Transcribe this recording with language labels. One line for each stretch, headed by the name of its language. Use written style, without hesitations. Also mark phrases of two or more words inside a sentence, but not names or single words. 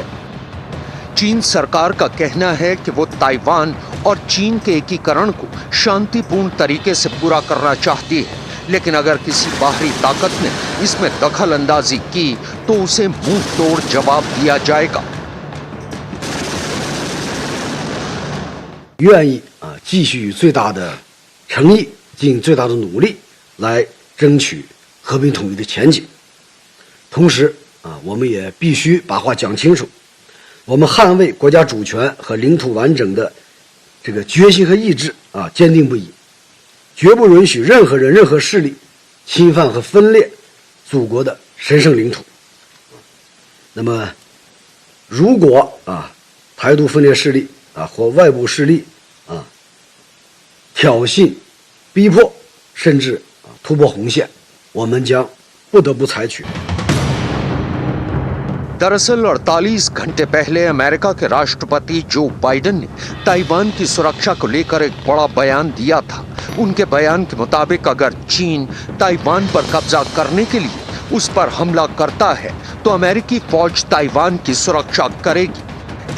Hindi: चीन सरकार का कहना है कि वो ताइवान और चीन के एकीकरण को शांतिपूर्ण तरीके से पूरा करना चाहती है, लेकिन अगर किसी बाहरी ताकत ने इसमें दखल अंदाजी की तो उसे मुंह तोड़ जवाब दिया जाएगा।
Chinese: 愿意继续最大的诚意，尽最大的努力来争取和平统一的前景。同时我们也必须把话讲清楚，我们捍卫国家主权和领土完整的这个决心和意志坚定不移，绝不允许任何人、任何势力侵犯和分裂祖国的神圣领土。那么，如果台独分裂势力或外部势力挑衅、逼迫，甚至突破红线，我们将不得不采取。
Hindi: दरअसल 48 घंटे पहले अमेरिका के राष्ट्रपति जो बाइडेन ने ताइवान की सुरक्षा को लेकर एक बड़ा बयान दिया था। उनके बयान के मुताबिक अगर चीन ताइवान पर कब्जा करने के लिए उस पर हमला करता है तो अमेरिकी फौज ताइवान की सुरक्षा करेगी।